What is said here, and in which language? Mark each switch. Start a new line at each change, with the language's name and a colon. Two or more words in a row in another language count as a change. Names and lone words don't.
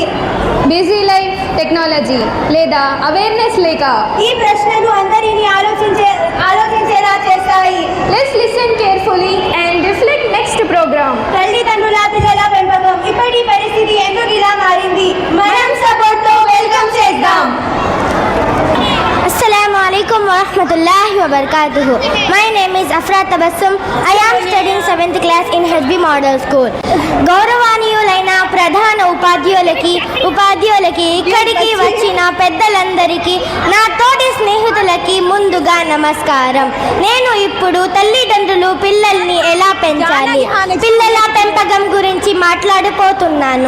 English: busy life,
Telugu: టెక్నాలజీ లేదా అవేర్నెస్ లేక? ఈ ప్రశ్నలు అందరినీ ఆలోచించేలా చేస్తాయి.
English: let's listen carefully and reflect next program.
Telugu: తల్లిదండ్రుల పిల్లల పెంపకం ఇప్పటి పరిస్థితి ఎందుకు ఇలా మారింది? మనం సపోర్ట్ తో వెల్కమ్ చేద్దాం.
Arabic: السلام عليكم ورحمة الله وبركاته.
English: My name is Afra Tabassum. I am studying 7th class in HB Model School.
Telugu: గౌరవనీయులైన ప్రధాన ఉపాధ్యాయులకి ఇక్కడికి వచ్చిన పెద్దలందరికీ, నా తోటి స్నేహితులకి ముందుగా నమస్కారం. నేను ఇప్పుడు తల్లిదండ్రులు పిల్లల్ని ఎలా పెంచాలి, పిల్లల పెంపకం గురించి మాట్లాడిపోతున్నాను.